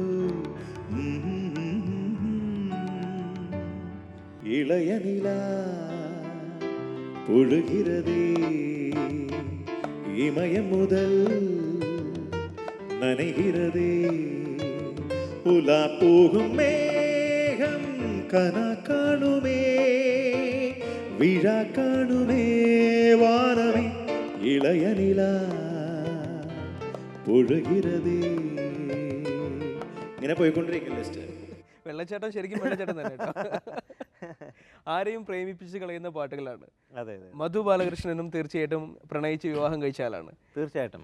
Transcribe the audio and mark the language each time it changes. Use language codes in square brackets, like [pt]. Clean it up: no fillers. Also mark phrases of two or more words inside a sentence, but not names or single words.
[ta] இளைய நிலா பொழுகிறதே, இமயம் முதல் நனைகிறதே, உலா போகும் மேகம் கனா காணுமே, விழா காணுமே வானமே, இளைய நிலா പൊഴുകിരതേ. [ml] ഇങ്ങനെ പോയിക്കൊണ്ടിരിക്കും ലിസ്റ്റ്. വെള്ളച്ചാട്ടം ശരിക്കും വെള്ളച്ചാട്ടം തന്നെ കേട്ടോ. ആരെയും പ്രേമിപ്പിച്ച് കളയുന്ന പാട്ടുകളാണ്. അതെ അതെ. മധു ബാലകൃഷ്ണനും തീർച്ചയായിട്ടും പ്രണയിച്ച് വിവാഹം കഴിച്ച ആളാണ്. തീർച്ചയായിട്ടും.